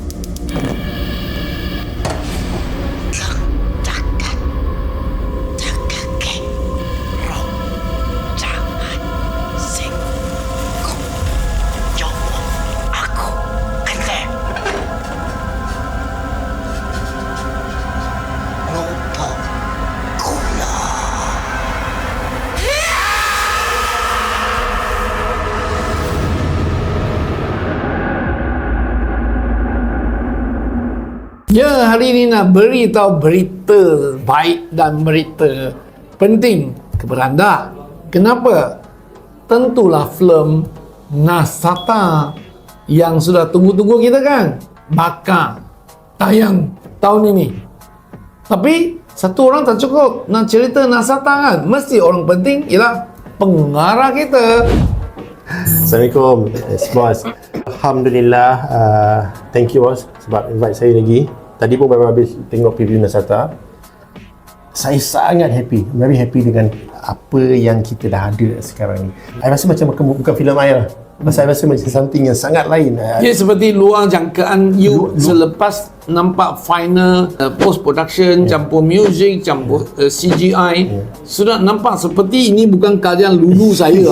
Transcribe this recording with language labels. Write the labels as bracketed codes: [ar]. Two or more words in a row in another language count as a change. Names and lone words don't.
[ms] Cakak Cakake roh jangan sing Jomo aku kete Rupa kula Ya, hari ini nak beritahu berita baik dan berita penting kepada anda. Kenapa? Tentulah filem Nasata yang sudah tunggu-tunggu kita kan bakal tayang tahun ini. Tapi satu orang tak cukup nak cerita Nasata kan. Mesti orang penting ialah pengarah kita. Assalamualaikum, bos. Alhamdulillah, [en] thank you [ms] bos sebab invite saya lagi. Tadi pun baru habis tengok preview Nasata. Saya sangat happy, [en] very happy [ms] dengan apa yang kita dah ada sekarang ni. Saya rasa macam bukan filem saya lah. Saya rasa macam something yang sangat lain. Dia seperti luar jangkaan you selepas nampak [en] final post production, [ms] campur music, campur CGI, sudah nampak seperti ini bukan karya lulu saya.